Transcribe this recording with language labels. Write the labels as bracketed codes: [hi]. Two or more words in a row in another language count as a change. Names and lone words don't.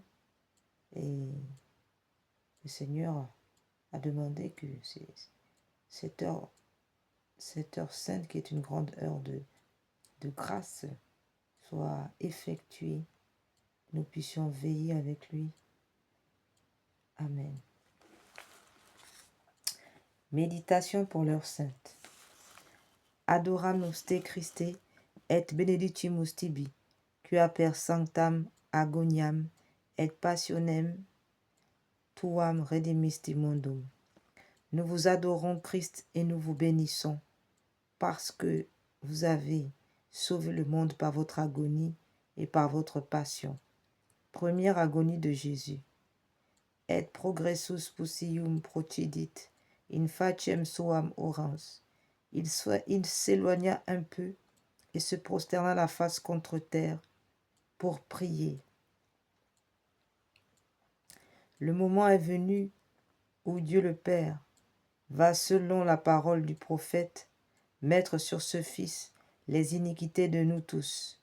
[fr] Et le Seigneur a demandé que cette heure sainte, qui est une grande heure de grâce, soit effectuée. Nous puissions veiller avec lui. Amen. Méditation pour l'heure sainte. [la] Adoramus te Christe et benedictimus tibi, qua per sanctam agoniam et passionem tuam redemisti mundum. [fr] Nous vous adorons, Christ, et nous vous bénissons, parce que vous avez sauvé le monde par votre agonie et par votre passion. Première agonie de Jésus. [la] Et progressus pusium procidit in faciem suam orans. [fr] Il s'éloigna un peu et se prosterna la face contre terre pour prier. Le moment est venu où Dieu le Père va, selon la parole du prophète, mettre sur ce Fils les iniquités de nous tous.